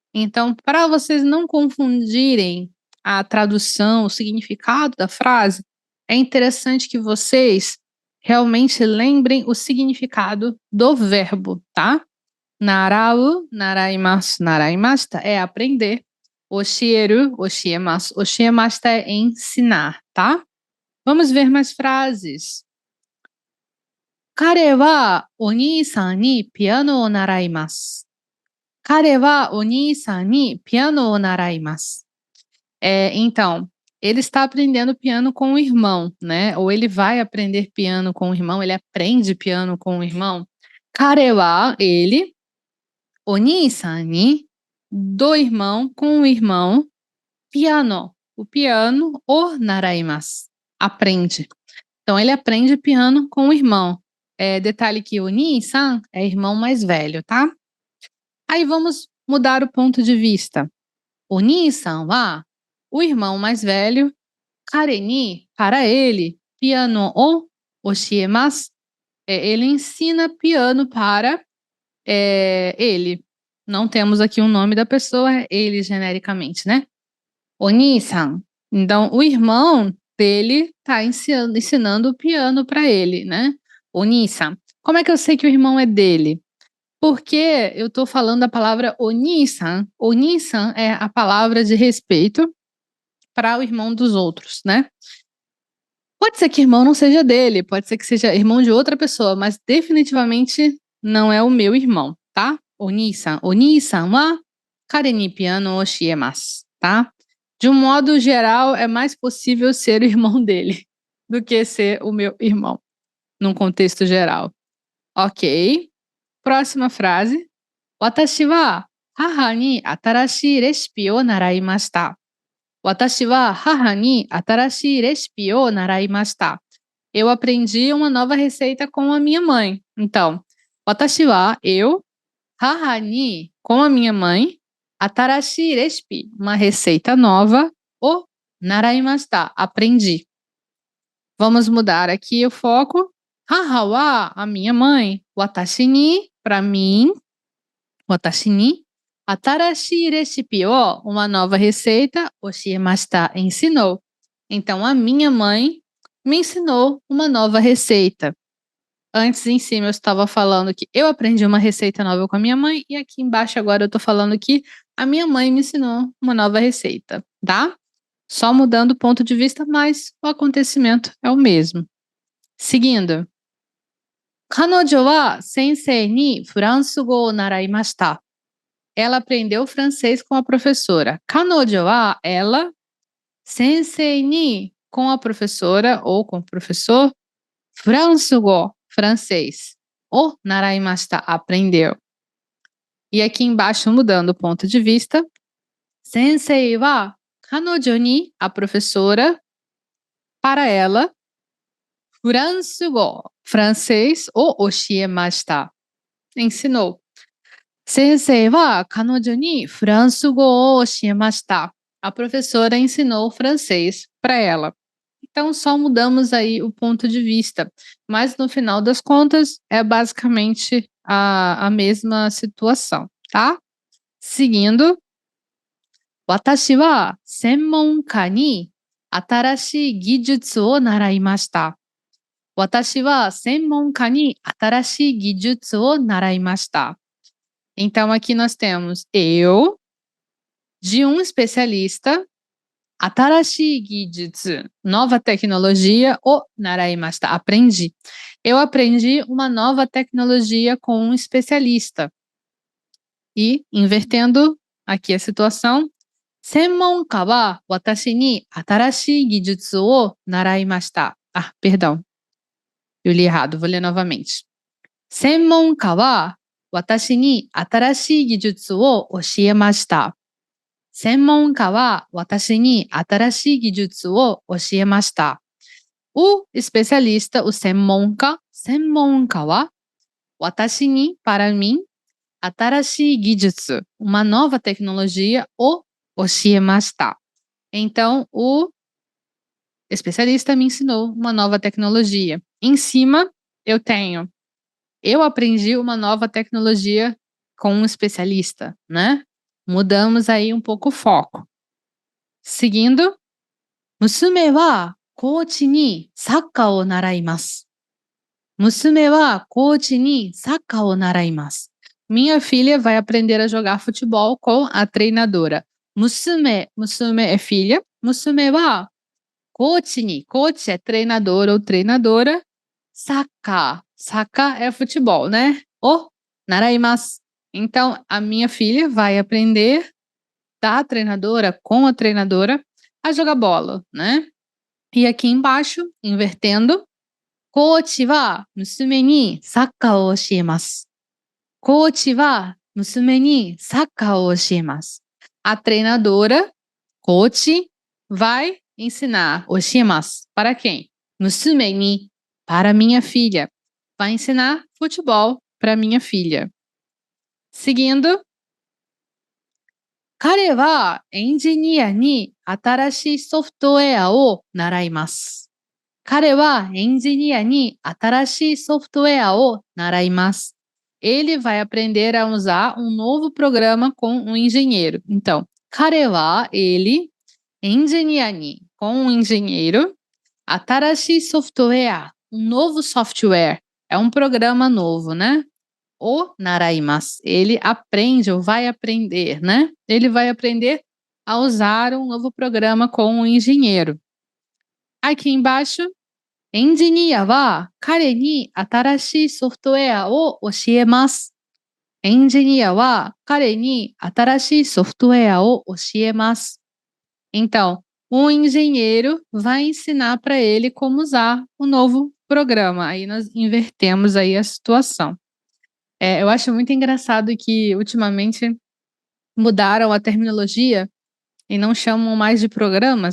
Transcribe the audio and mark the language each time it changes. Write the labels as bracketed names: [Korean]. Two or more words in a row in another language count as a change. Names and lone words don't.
[Portuguese] Então, para vocês não confundirem a tradução, o significado da frase, é interessante que vocês realmente lembrem o significado do verbo, tá? [Japanese] 習う、習います、習いました [Portuguese] é aprender. [Japanese] 教える、教えます. [Portuguese] Oshiemashita é ensinar, tá? Vamos ver mais frases. [Japanese] 彼はお兄さんにピアノを習います. 彼はお兄さんにピアノを習います. [Portuguese] Então, ele está aprendendo piano com o irmão, né? Ou ele vai aprender piano com o irmão, ele aprende piano com o irmão. [Japanese] 彼は, ele, お兄さんに, [Portuguese] do irmão com o irmão, piano, o piano, [Japanese] を習います, [Portuguese] aprende. Então, ele aprende piano com o irmão. Detalhe que o Ni-san é irmão mais velho, tá? Aí vamos mudar o ponto de vista. [Japanese] お兄さんは, [Portuguese] o irmão mais velho, [Japanese] 彼に, [Portuguese] para ele, [Japanese] ピアノを教えます, [Portuguese] ele ensina piano para ele. Não temos aqui o nome da pessoa, é ele genericamente, né? [Japanese] お兄さん. [Portuguese] Então, o irmão dele está ensinando o piano para ele, né? [Japanese] お兄さん. [Portuguese] Como é que eu sei que o irmão é dele? Porque eu estou falando a palavra Oni-san. Oni-san é a palavra de respeito para o irmão dos outros, né? Pode ser que irmão não seja dele, pode ser que seja irmão de outra pessoa, mas definitivamente não é o meu irmão, tá? [Japanese] お兄さん。お兄さんは彼にピアノをしえます, tá? [Portuguese] De um modo geral, é mais possível ser o irmão dele do que ser o meu irmão, num contexto geral. Ok. Próxima frase. [Japanese] 私は母に新しいレシピを習いました. 私は母に新しいレシピを習いました. [Portuguese] Eu aprendi uma nova receita com a minha mãe. Então, [Japanese] 私は, [Portuguese] eu, [Japanese] 母に, [Portuguese] com a minha mãe, [Japanese] 新しいレシピ, [Portuguese] uma receita nova, [Japanese] を習いました, [Portuguese] aprendi. Vamos mudar aqui o foco. [Japanese] 母は, [Portuguese] a minha mãe, [Japanese] 私に, [Portuguese] para mim, [Japanese] 私に、新しいレシピを, [Portuguese] uma nova receita, [Japanese] 教えました, ensinou. [Portuguese] Então, a minha mãe me ensinou uma nova receita. Antes, em cima, eu estava falando que eu aprendi uma receita nova com a minha mãe, e aqui embaixo agora eu estou falando que a minha mãe me ensinou uma nova receita, tá? Só mudando o ponto de vista, mas o acontecimento é o mesmo. Seguindo. [Japanese] 彼女は先生にフランス語を習いました. [Portuguese] Ela aprendeu francês com a professora. [Japanese] 彼女は, [Portuguese] ela, [Japanese] 先生に, [Portuguese] com a professora ou com o professor, [Japanese] フランス語, [Portuguese] francês. [Japanese] を習いました, [Portuguese] aprendeu. E aqui embaixo, mudando o ponto de vista, [Japanese] 先生は彼女に, [Portuguese] a professora, para ela, [Japanese] フランス語, [Portuguese] francês, [Japanese] を教えました, [Portuguese] ensinou. [Japanese] 先生は彼女にフランス語を教えました. [Portuguese] A professora ensinou francês para ela. Então, só mudamos aí o ponto de vista. Mas, no final das contas, é basicamente a mesma situação, tá? Seguindo. [Japanese] 私は専門家に新しい技術を習いました. 私は専門家に新しい技術を習いました. [Portuguese] Então, aqui nós temos eu, de um especialista, [Japanese] 新しい技術, [Portuguese] nova tecnologia, [Japanese] を習いました, [Portuguese] aprendi. Eu aprendi uma nova tecnologia com um especialista. E, invertendo aqui a situação, [Japanese] 専門家は私に新しい技術を習いました. [Portuguese] Ah, perdão. Eu li errado, vou ler novamente. [Japanese] 専門家は私に新しい技術を教えました. 専門家は私に新しい技術を教えました. [Portuguese] O especialista, o [Japanese] 専門家は私に, [Portuguese] para mim, [Japanese] 新しい技術, [Portuguese] uma nova tecnologia, [Japanese] を教えました. [Portuguese] Então, o especialista me ensinou uma nova tecnologia. Em cima, eu aprendi uma nova tecnologia com um especialista, né? Mudamos aí um pouco o foco. Seguindo, [Japanese] 娘はコーチにサッカーを習います。娘はコーチにサッカーを習います。 [Portuguese] Minha filha vai aprender a jogar futebol com a treinadora. Musume é filha. [Japanese] 娘はコーチに. [Portuguese] Coach é treinador ou treinadora. Saka é futebol, né? [Japanese] を習います. [Portuguese] Então, a minha filha vai aprender da treinadora, com a treinadora, a jogar bola, né? E aqui embaixo, invertendo, [Japanese] コーチは娘にサッカーを教えます. コーチは娘にサッカーを教えます. [Portuguese] A treinadora, coach, vai ensinar oshiemasu. Para quem? [Japanese] 娘に, [Portuguese] para minha filha. Vai ensinar futebol para minha filha. Seguindo, [Japanese] 彼はエンジニアに新しいソフトウェアを習います。彼はエンジニアに新しいソフトウェアを習います。 [Portuguese] Ele vai aprender a usar um novo programa com um engenheiro. Então, [Japanese] 彼は [Portuguese] ele, [Japanese] エンジニアに [Portuguese] com um engenheiro, [Japanese] 新しいソフトウェア, [Portuguese] um novo software. É um programa novo, né? [Japanese] を習います. [Portuguese] Ele aprende ou vai aprender, né? Ele vai aprender a usar um novo programa com um engenheiro. Aqui embaixo, [Japanese] エンジニアは彼に新しいソフトウェアを教えます。エンジニアは彼に新しいソフトウェアを教えます。 [Portuguese] Então, o engenheiro vai ensinar para ele como usar o novo programa. Aí nós invertemos aí a situação. Eu acho muito engraçado que ultimamente mudaram a terminologia e não chamam mais de programas.